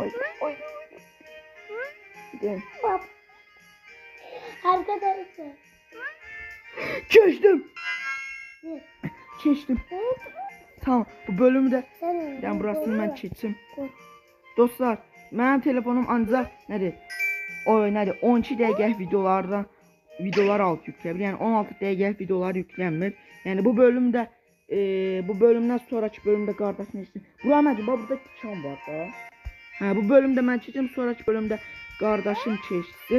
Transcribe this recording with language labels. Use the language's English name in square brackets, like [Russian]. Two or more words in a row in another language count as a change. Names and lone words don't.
[Turkish] Ay. Gidelim. Bak. Arkadaşlar. Keçtim. Ne? Keçtim. Tamam bu bölümü de Sen ben burasını ben keçim. Koy. [Azerbaijani] Dostlar benim telefonum ancaq nədir? Nədir? 12 dəqiqəlik videolar alıp yükləyə bilir. Yəni 16 dəqiqəlik videolar yüklənmir. Yəni bu bölümdə bu bölümdən sonraki bölümdə qardaşım için. Bura məncə burada tikan var da. Hə bu bölümdə mən keçəcəm, sonraki bölümdə qardaşım keçsin.